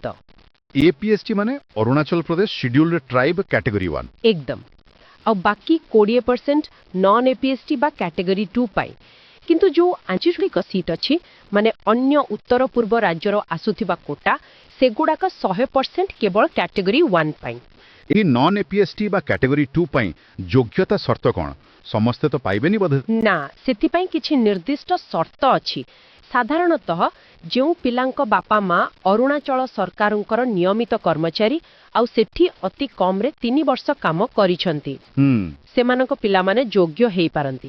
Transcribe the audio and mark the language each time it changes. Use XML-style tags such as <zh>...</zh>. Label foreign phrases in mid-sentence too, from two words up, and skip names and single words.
<or>ଏପିଏସଟି ମାନେ ଅରୁଣାଚଳ ପ୍ରଦେଶ</or> <en>Scheduled Tribe Category</en> <or>1? ଏକଦମ। ଆଉ ବାକି 20% ନନ୍ ଏପିଏସଟି ବା କ୍ୟାଟେଗୋରୀ 2 ପାଇଁ। କିନ୍ତୁ ଯୋଉ 45 ସିଟ୍ ଅଛି ମାନେ ଅନ୍ୟ ଉତ୍ତର ପୂର୍ବ ରାଜ୍ୟର ଆସୁଥିବା କୋଟା ସେଗୁଡାକ 100% କେବଳ କ୍ୟାଟେଗୋରୀ 1 ପାଇଁ। ଏଇ ନନ୍ ଏପିଏସଟି ବା କ୍ୟାଟେଗୋରୀ 2 ପାଇଁ ଯୋଗ୍ୟତା ଶର୍ତ୍ତ କୋନ ସମସ୍ତେ ତ ପାଇବେନି ବୋଧେ? ନା ସେଥିପାଇଁ କିଛି ନିର୍ଦ୍ଦିଷ୍ଟ ସର୍ତ୍ତ ଅଛି। ସାଧାରଣତଃ ଯେଉଁ ପିଲାଙ୍କ ବାପା ମା ଅରୁଣାଚଳ ସରକାରଙ୍କର ନିୟମିତ କର୍ମଚାରୀ ଆଉ ସେଠି ଅତି କମ୍ରେ 3 ବର୍ଷ କାମ କରିଛନ୍ତି ସେମାନଙ୍କ ପିଲାମାନେ ଯୋଗ୍ୟ ହେଇପାରନ୍ତି।</or>